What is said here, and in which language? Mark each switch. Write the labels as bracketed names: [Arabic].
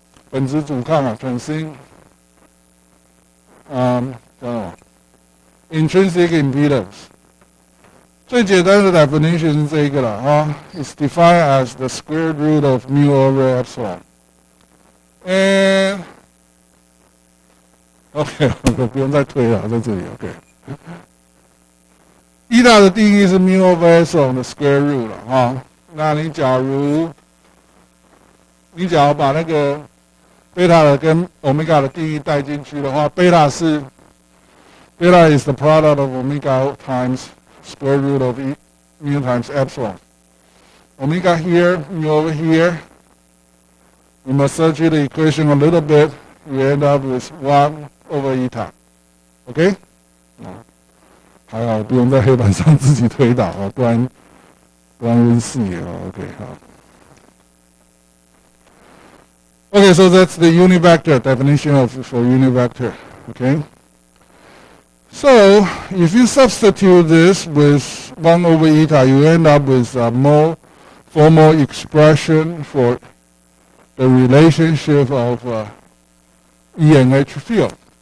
[Chinese] 本质阻抗啊，本身，叫什么 ？Intrinsic impedance。最简单的 definition 是这一个了啊 [English] ，It's defined as the square root of mu over epsilon. [Chinese] And OK， 不用再推了，在这里 OK。 eta 的定义是 mu over epsilon 的 square root 了啊。那你假如把那个贝塔的跟 omega 的定义带进去的话，贝塔 [English] is the product of omega times square root of E mu times epsilon. Omega here, mu over here. We massage the equation a little bit. We end up with 1 over eta. OK? [Chinese] 还好不用在黑板上自己推导啊，不然温系啊。 OK 好。 [English] Okay, so that's the unit vector definition for unit vector. Okay. So if you substitute this with 1 over eta, you end up with a more formal expression for the relationship of E and H field.